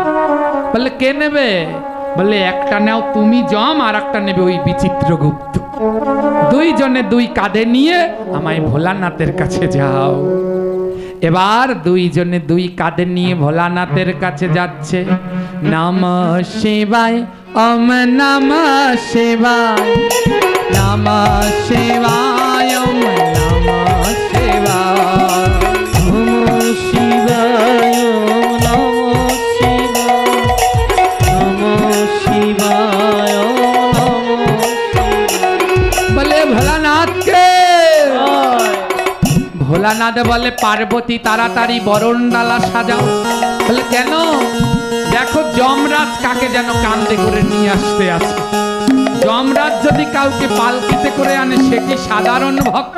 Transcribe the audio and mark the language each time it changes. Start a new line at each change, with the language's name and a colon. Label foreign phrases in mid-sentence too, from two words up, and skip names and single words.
Bangla: বললে কে নেবে? বললে একটা নাও তুমি যম, আর একটা নেবে ওই বিচিত্রগুপ্ত। দুইজনে দুই কাঁধে নিয়ে আমায় ভোলানাথের কাছে যাও। এবার দুইজনে দুই কাঁধে নিয়ে ভোলানাথের কাছে যাচ্ছে।
Sanskrit: নমঃ শিবায়, ওম নমঃ শিবায়, নমঃ শিবায়, ওম নমঃ শিবায়, নমঃ শিবায়, ওম নমঃ শিবায়, নমঃ শিবায়, ওম নমঃ শিবায়।
Bangla: বলে ভোলানাথকে। ভোলানাথ বলে পার্বতী তাড়াতাড়ি বরণডালা সাজাও। বলে কেন? দেখো যমরাজ কাকে যেন কান্দে করে নিয়ে আসতে আছে। যমরাজ যদি কাউকে পালকিতে করে আনে সে কি সাধারণ ভক্ত?